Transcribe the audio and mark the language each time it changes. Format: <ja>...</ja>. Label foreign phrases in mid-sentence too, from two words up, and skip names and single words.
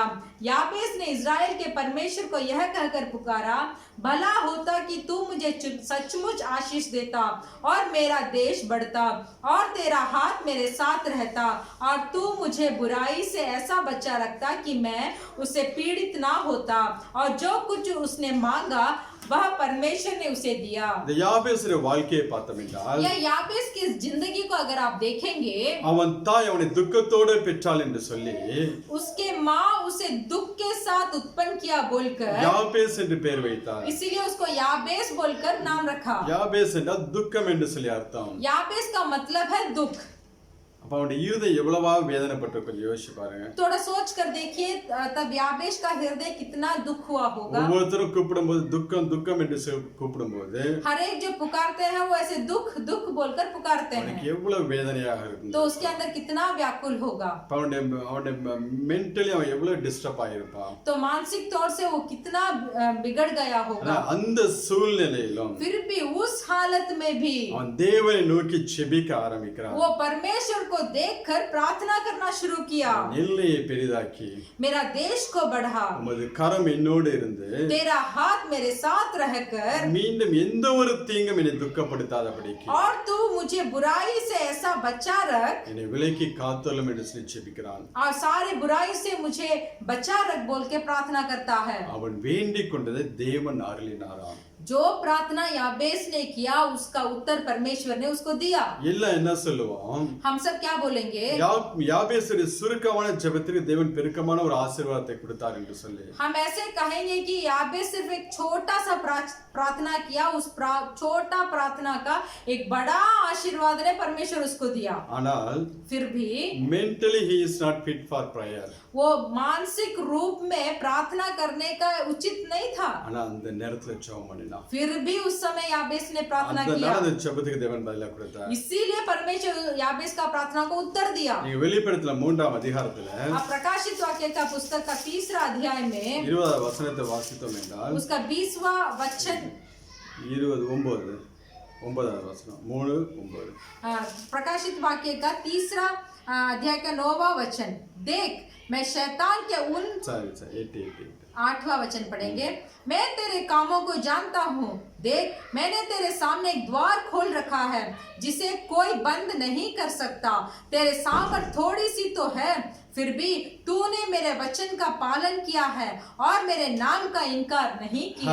<hi>याबेस ने इज़राइल के परमेश्वर को यह कहकर पुकारा, भला होता कि तू मुझे सचमुच आशीष देता और मेरा देश बढ़ता और तेरा हाथ मेरे साथ रहता और तू मुझे बुराई से ऐसा बचा रखता कि मैं उसे पीड़ित ना होता, और जो कुछ उसने मांगा वह परमेश्वर ने उसे दिया।</hi> <ta>இந்த யாபேசுடைய வாழ்க்கையை பார்த்தோம் என்றால்</ta> <hi>यह याबेस की जिंदगी को अगर आप देखेंगे,</hi> <ta>அவன் தாய் அவனை துக்கத்தோடு பெற்றாள் என்று சொல்லி</ta> <hi>उसके माँ उसे दुख के साथ उत्पन्न किया बोलकर</hi> <ta>யாபேஸ் என்று பெயர் வைத்தார்.</ta> <hi>इसीलिए उसको याबेस बोलकर नाम रखा।</hi> <ta>யாபேஸ் என்றால் துக்கம் என்று சொல்லி அர்த்தம்.</ta> <hi>याबेस का मतलब है दुख।</hi> <ta>அப்ப அவனுடைய இருதயம் எவ்வளவா வேதனைப்பட்டு கொஞ்சம் யோசிச்சு பாருங்க.</ta> <hi>थोड़ा सोच कर देखिए तब याबेस का हृदय कितना दुख हुआ होगा।</hi> <ta>ஒவ்வொருத்தரும் கூப்பிடும்போது துக்கம் துக்கம் என்று கூப்பிடும்போது</ta> <hi>हर एक जो पुकारते हैं वो ऐसे दुख दुख बोलकर पुकारते</hi> <ta>அவனுக்கு</ta> <hi>हैं,</hi> <ta>எவ்வளவு வேதனையாக இருக்கும்.</ta> <hi>तो उसके अंदर कितना व्याकुल होगा।</hi> <ta>அவனுடைய மென்டலி அவன் எவ்வளவு டிஸ்டர்ப் ஆயிருப்பான்.</ta> <hi>तो मानसिक तौर से वो कितना बिगड़ गया</hi> <ta>ஆனா</ta> <hi>होगा।</hi> <ta>அந்த சூழ்நிலையிலும்</ta> <hi>फिर भी उस हालत में भी</hi> <ta>அவன் தேவனை நோக்கி செபிக்க ஆரம்பிக்கிறான்.</ta> <hi>वो परमेश्वर को देखकर प्रार्थना करना शुरू किया।</hi> <ta>எல்லையை பெரிதாக்கி</ta> <hi>मेरा देश को बढ़ा,</hi> <ta>உமது கரம் என்னோடு இருந்து</ta> <hi>तेरा हाथ मेरे साथ रहकर</hi> <ta>மீண்டும் எந்த ஒரு தீங்கும் என்னை துக்கப்படுத்தாதபடிக்கு</ta> <hi>और तू मुझे बुराई से ऐसा बचा रख</hi> <ta>என்னை விலக்கி காத்தொள்ளும் என்று சொல்லி செபிக்கிறான்.</ta> <hi>और सारे बुराई से मुझे बचा रख बोल के प्रार्थना करता है।</hi> <ta>அவன் வேண்டிக் கொண்டதை தேவன் அருளினாராம்.</ta> <hi>जो प्रार्थना याबेस ने किया उसका उत्तर परमेश्वर ने उसको दिया।</hi> <ta>எல்லாம் என்ன சொல்லுவோம்?</ta> <hi>हम सब क्या बोलेंगे?</hi> <ta>யாபேசுடைய சுருக்கமான ஜெபத்திற்கு தேவன் பெருக்கமான ஒரு ஆசீர்வாதத்தை கொடுத்தார் என்று சொல்லி</ta> <hi>हम ऐसे कहेंगे कि याबेस सिर्फ एक छोटा सा प्रार्थना किया, उस छोटा प्रार्थना का एक बड़ा आशीर्वाद ने परमेश्वर उसको दिया।</hi> <ta>ஆனால்</ta> <hi>फिर भी</hi> <en>mentally he is not fit for prayer.</en> <hi>वो मानसिक रूप में प्रार्थना करने का उचित नहीं था,</hi> <ta>ஆனா அந்த நேரத்துல ஜெபம் பண்ணினான். ஜெபிச்சான்.</ta> <hi>फिर भी उस समय याबेस ने प्रार्थना</hi> <ta>அதனால</ta> <hi>किया,</hi> <ta>அந்த ஜெபத்துக்கு தேவன் பதிலா கொடுத்தார்.</ta> <hi>इसीलिए परमेश्वर याबेस का प्रार्थना को उत्तर दिया।</hi> <ta>நீங்க வெளிப்படுத்தல 3ஆம் அதிகாரத்துல</ta> <hi>अब प्रकाशित वाक्य का पुस्तक का 3रा अध्याय में</hi> <ta>20வது வசனத்தை வாசித்தோம் என்றால்</ta> <hi>उसका 20वां वचन</hi> <ta>9வது வசனம் 3:9</ta> <hi>प्रकाशित वाक्य का 3रा अध्याय का 9वां वचन, देख मैं शैतान के उन</hi> <ta>சரி 8</ta> <hi>8वां वचन पढ़ेंगे, मैं तेरे कामों को जानता हूँ, देख मैंने तेरे सामने एक द्वार खोल रखा है जिसे कोई बंद नहीं कर सकता, तेरे सामर्थ थोड़ी सी तो है, फिर भी तूने मेरे वचन का पालन किया है और मेरे नाम का इनकार नहीं किया।</hi>